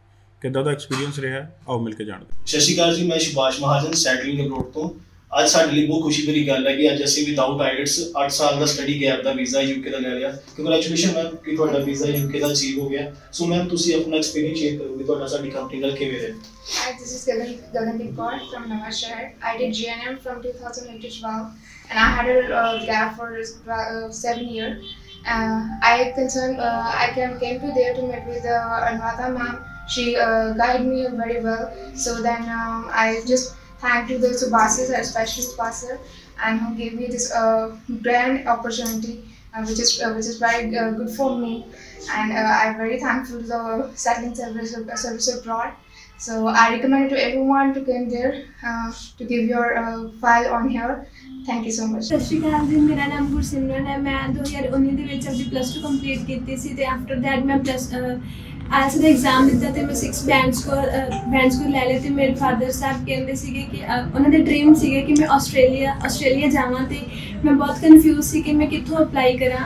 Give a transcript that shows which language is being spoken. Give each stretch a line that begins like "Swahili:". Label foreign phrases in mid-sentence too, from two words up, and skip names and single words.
Punjabi: ਕਿੱਦਾਂ ਦਾ ਐਕਸਪੀਰੀਅੰਸ ਰਿਹਾ, ਆਓ ਮਿਲ ਕੇ ਜਾਣਦੇ। ਸਤਿ ਸ਼੍ਰੀ ਅਕਾਲ ਜੀ, ਮੈਂ ਸੁਭਾਸ਼ ਮਹਾਜਨ, ਸੈਟਲਿੰਗ ਅਬਰੋਡ ਤੋਂ। ਅੱਜ ਸਾਡੇ ਲਈ ਬਹੁਤ ਖੁਸ਼ੀ ਭਰੀ ਗੱਲ ਹੈ ਕਿ ਅੱਜ ਅਸੀਂ
English: without IELTS
Punjabi: 8 ਸਾਲ ਦਾ
English: study gap
Punjabi: ਦਾ ਵੀਜ਼ਾ UK ਦਾ ਲੈ ਲਿਆ।
English: congratulation ma'am
Punjabi: ਕਿ ਤੁਹਾਡਾ ਵੀਜ਼ਾ UK ਦਾ ਅਚੀਵ ਹੋ ਗਿਆ।
English: so ma'am
Punjabi: ਤੁਸੀਂ ਆਪਣਾ ਐਕਸਪੀਰੀਅੰਸ ਸ਼ੇਅਰ ਕਰੋਗੇ, ਤੁਹਾਡਾ ਸਾਡੀ ਕੰਪਨੀ ਨਾਲ ਕਿਵੇਂ ਰਿਹਾ?
English: Hi, this is Gagandeep Kaur from Nawashahar. I did GNM from 2008 to 12 and I had a gap for 7 years. I came to there to meet with Anuradha ma'am. She guided me very well. So then I just thank to the Subhasis, especially Subhasir, and who gave me this grand opportunity, which is very good for me. And I'm very thankful to the settling service abroad. So I recommend to everyone to come there to give your file on here. Thank you so much.
Hindi: सत श्री अकाल जी, मेरा नाम गुरसिमरन है।
Punjabi: मैं 2019 ਦੇ ਵਿੱਚ ਆਪਣੀ +2 ਕੰਪਲੀਟ ਕੀਤੀ ਸੀ ਤੇ
English: after that
Punjabi: ਮੈਂ ਆਇਲਸ ਦਾ ਐਗਜ਼ਾਮ ਦਿੱਤਾ ਤੇ ਮੈਂ 6
English: band score
Punjabi: ਲੈ ਲਏ ਤੇ ਮੇਰੇ ਫਾਦਰ ਸਾਹਿਬ ਕਹਿੰਦੇ ਸੀਗੇ ਕਿ ਉਹਨਾਂ ਦੇ ਡ੍ਰੀਮ ਸੀਗੇ ਕਿ ਮੈਂ ਆਸਟ੍ਰੇਲੀਆ ਜਾਵਾਂ ਤੇ ਮੈਂ ਬਹੁਤ ਕਨਫਿਊਜ਼ ਸੀ ਕਿ ਮੈਂ ਕਿੱਥੋਂ ਅਪਲਾਈ ਕਰਾਂ।